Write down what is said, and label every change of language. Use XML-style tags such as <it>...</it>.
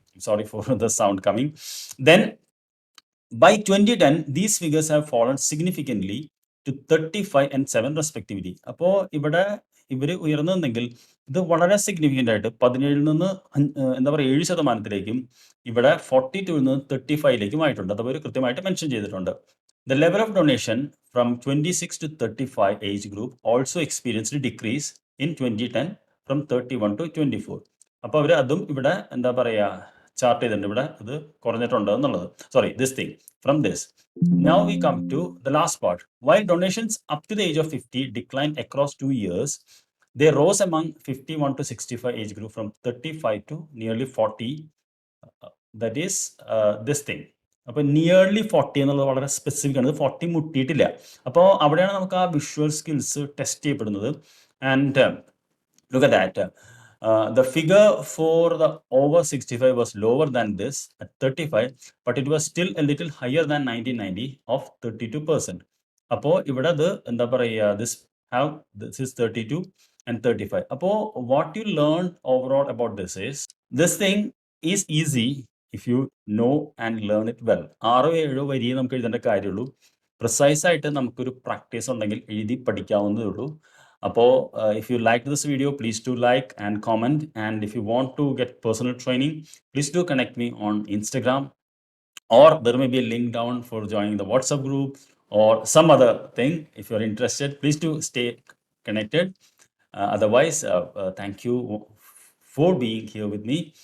<en>Sorry for the sound coming. Then by 2010 these figures have fallen significantly to 35 and 7 respectively.</en> <ml>അപ്പോൾ ഇവിടെ ഇവർ ഉയർന്നെങ്കിൽ ഇത് വളരെ സിഗ്നിഫിക്കൻ്റ് ആയിട്ട് 17 നിന്ന് എന്താ പറയുക 7%, ഇവിടെ 42 നിന്ന് 35 ആയിട്ടുണ്ട്. അത് അവർ കൃത്യമായിട്ട് മെൻഷൻ ചെയ്തിട്ടുണ്ട്.</ml> <en>The level of donation from 26 to 35 age group also experienced a decrease in 2010 from 31 to 24.</en> <ml>അപ്പോൾ അവർ അതും ഇവിടെ എന്താ പറയുക ചാർട്ട് ചെയ്തിട്ടുണ്ട്. ഇവിടെ ഇത് കുറഞ്ഞിട്ടുണ്ട് എന്നുള്ളത്.</ml> <en>Sorry, this thing from this. Now we come to the last part. While donations up to the age of 50 declined across 2 years, they rose among 51 to 65 age group from 35 to nearly 40. That is this thing.</en> <ml>അപ്പോൾ nearly 40 എന്നുള്ളത് വളരെ specific ആണ്. 40 മുട്ടിയിട്ടില്ല. അപ്പോൾ അവിടെയാണ് നമുക്ക് ആ visual skills test ചെയ്യപ്പെടുന്നത്.</ml> <en>And look at that. The figure for the over 65 was lower than this at 35, but it was still a little higher than 1990 of 32%.</en> <ml>അപ്പോൾ ഇവിടെ അത് എന്താ പറയുക</ml> <en>this is 32 and 35. അപ്പോൾ what you learn overall about this thing is easy if you know and learn it well.</en> <ml>6-7 വരിയെ നമുക്ക് എഴുതേണ്ട കാര്യമുള്ളൂ. Precise ആയിട്ട് നമുക്കൊരു പ്രാക്ടീസ് ഉണ്ടെങ്കിൽ എഴുതി പഠിക്കാവുന്നതേ ഉള്ളൂ.</ml> <en>അപ്പോൾ if you liked this video, please do like and comment, and if you want to get personal training, please do connect me on Instagram, or there may be a link down for joining the WhatsApp group or some other thing. If you're interested, please do stay connected. Otherwise, thank you for being here with me.</en>